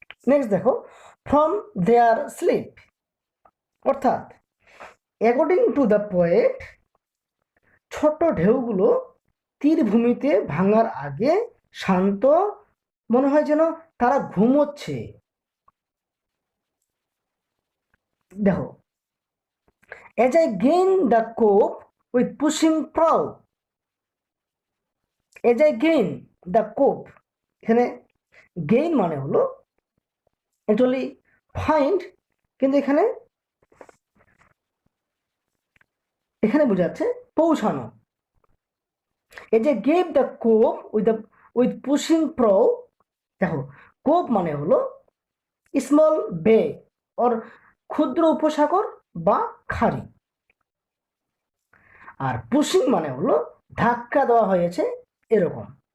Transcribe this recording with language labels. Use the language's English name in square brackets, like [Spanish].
[Bangla] Next দেখো, [English] from their slip, [Bangla] অর্থাৎ according to the poet, ছোট ঢেউগুলো তীরভূমিতে ভাঙার আগে শান্ত, মনে হয় যেন তারা ঘুমোচ্ছে। দেখো, [English] as I gain the cove [Bangla] with pushing prow, as I gain the cove, এখানে গেইন মানে হলো অ্যাকচুয়ালি ফাইন্ড, কিন্তু এখানে এখানে বোঝাচ্ছে পৌঁছানো। এই যে [English] gave the cove with pushing pro, [Bangla] দেখো কোভ মানে হলো স্মল বে ওর ক্ষুদ্র উপসাগর বা খাড়ি, আর পুশিং মানে হলো ধাক্কা দেওয়া হয়েছে এরকম।